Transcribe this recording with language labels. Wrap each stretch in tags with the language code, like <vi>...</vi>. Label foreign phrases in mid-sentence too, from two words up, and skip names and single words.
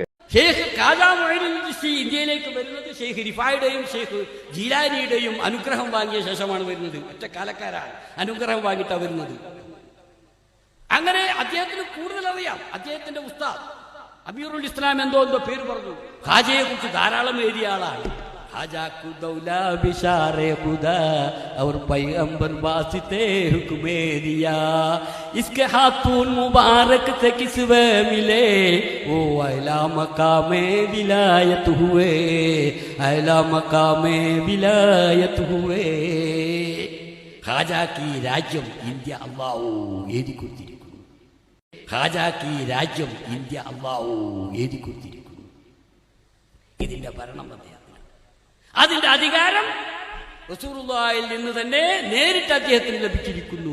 <ml>ഷെയ്ഖ് ഖാജ മുഈനുൽ ചിശ്തി ഇന്ത്യയിലേക്ക് വരുന്നത് ഷെയ്ഖ് റിഫായുടെയും ഷെയ്ഖ് ജീലാനിയുടെയും അനുഗ്രഹം വാങ്ങിയ ശേഷമാണ് വരുന്നത്. ഒറ്റ കാലക്കാരാണ്, അനുഗ്രഹം വാങ്ങിയിട്ടാണ് വരുന്നത്. അങ്ങനെ അദ്ദേഹത്തിന് കൂടുതൽ അറിയാം. അദ്ദേഹത്തിന്റെ ഉസ്താദ് അമീറുൽ ഇസ്ലാം എന്തോ പേര് പറഞ്ഞു. ഖാജയെ കുറിച്ച് ധാരാളം എഴുതിയ ആളാണ്.</ml> <hi>ख़्वाजा को दौला बिशारे ख़ुदा और पैगंबर वास्ते हुक्मे दिया इसके हाथून मुबारक से किसवे मिले वो अला मकामे विलायत हुए अला मकामे विलायत हुए.</hi> <ml>ഖാജാക്കി രാജ്യം ഇന്ത്യ അല്ലാഹു എഴുതി കൊടുത്തിരിക്കുന്നു. ഖാജാക്കി രാജ്യം ഇന്ത്യ അല്ലാഹു എഴുതി കൊടുത്തിരിക്കുന്നു. ഇതിന്റെ ഭരണം അദ്ദേഹത്തിന്, അതിന്റെ അധികാരം റസൂലുള്ളാഹിയിൽ നിന്ന് തന്നെ നേരിട്ട് അദ്ദേഹത്തിന് ലഭിച്ചിരിക്കുന്നു.</ml>